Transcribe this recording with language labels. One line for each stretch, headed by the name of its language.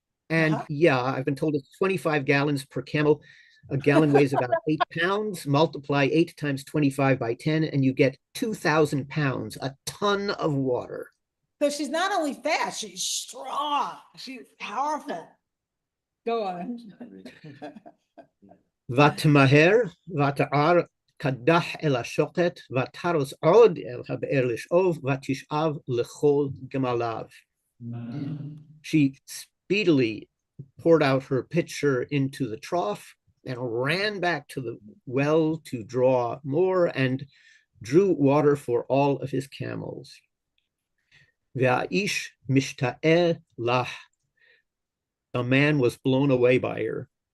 English: And yeah, I've been told it's 25 gallons per camel. A gallon weighs about 8 pounds. Multiply 8 times 25 by 10, and you get 2,000 pounds, a ton of water. So she's not only fast, she's strong. She's powerful. Go on.
Hebrew: ותמהר ותער קדח אל השוקת ותרוס עוד אל הבאר לשאוב ותשאב לכל גמליו.
English: She speedily poured out her pitcher into the trough and ran back to the well to draw more and drew water for all of his camels.
Hebrew: והאיש משתאה לך.
English: The man was blown away by her.